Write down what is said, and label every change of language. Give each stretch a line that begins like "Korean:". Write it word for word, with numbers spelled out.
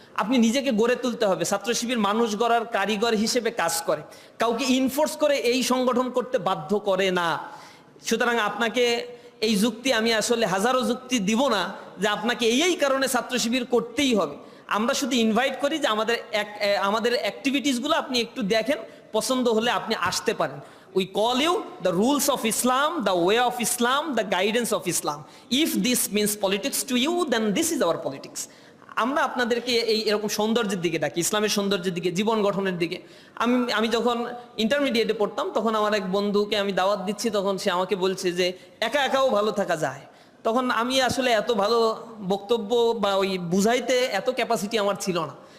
Bangla: আপনি নিজেকে গড়ে তুলতে হবে। ছাত্র শিবির মানুষ গড়ার কারিগর হিসেবে কাজ করে, কাউকে ইনফোর্স করে এই সংগঠন করতে বাধ্য করে না। সুতরাং আপনাকে এই যুক্তি আমি আসলে হাজারো যুক্তি দিব না যে আপনাকে এই এই কারণে ছাত্র শিবির করতেই হবে। আমরা শুধু ইনভাইট করি যে আমাদের আমাদের অ্যাক্টিভিটিসগুলো আপনি একটু দেখেন, পছন্দ হলে আপনি আসতে পারেন।
English: We call you the rules of Islam, the way of Islam, the guidance of Islam. If this means politics to you, then this is our politics.
Bangla: আমরা আপনাদেরকে এই এরকম সৌন্দর্যের দিকে ডাকি, ইসলামের সৌন্দর্যের দিকে, জীবন গঠনের দিকে। আমি আমি যখন ইন্টারমিডিয়েটে পড়তাম তখন আমার এক বন্ধুকে আমি দাওয়াত দিচ্ছি, তখন সে আমাকে বলছে যে একা একাও ভালো থাকা যায়। তখন আমি আসলে এত ভালো বক্তব্য বা ওই বুঝাইতে এত ক্যাপাসিটি আমার ছিল না।